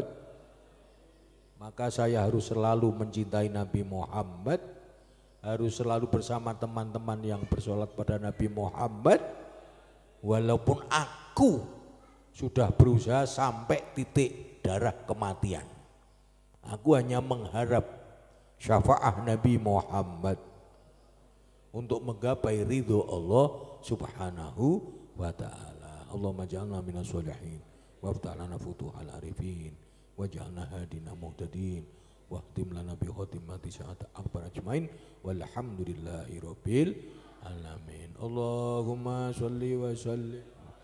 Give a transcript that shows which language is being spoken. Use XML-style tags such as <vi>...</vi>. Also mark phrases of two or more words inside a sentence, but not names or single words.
<id>Maka saya harus selalu mencintai Nabi Muhammad, harus selalu bersama teman-teman yang bersolat pada Nabi Muhammad. Walaupun aku sudah berusaha sampai titik darah kematian, aku hanya mengharap syafaat Nabi Muhammad untuk menggapai ridho Allah</id> <ar>سبحانه وتعالى. اللهم اجعلنا من الصالحين وافتح لنا فتوح العارفين واجعلنا هادين مهتدين واختم لنا بخاتمة السعادة أكبر أجمعين والحمد لله رب العالمين. اللهم صل وسلم</ar>